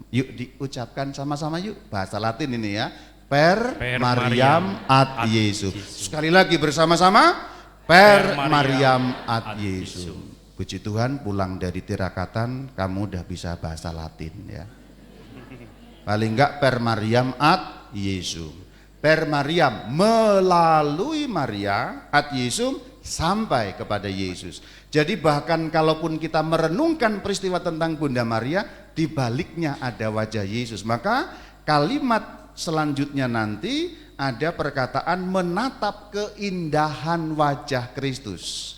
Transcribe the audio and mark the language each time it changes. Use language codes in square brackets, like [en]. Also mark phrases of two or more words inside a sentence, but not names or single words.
[id] Yuk diucapkan sama-sama yuk, bahasa Latin ini ya. [la] Per Mariam ad Iesum. [id] Sekali lagi bersama-sama, [la] per Mariam ad Iesum. [id] Puji Tuhan, pulang dari tirakatan kamu udah bisa bahasa Latin ya. Paling enggak [la] per Mariam ad Iesum. Per Mariam, [id] melalui Maria [la] ad Iesum [id] sampai kepada Yesus. Jadi bahkan kalaupun kita merenungkan peristiwa tentang Bunda Maria, di baliknya ada wajah Yesus. Maka kalimat selanjutnya nanti ada perkataan menatap keindahan wajah Kristus.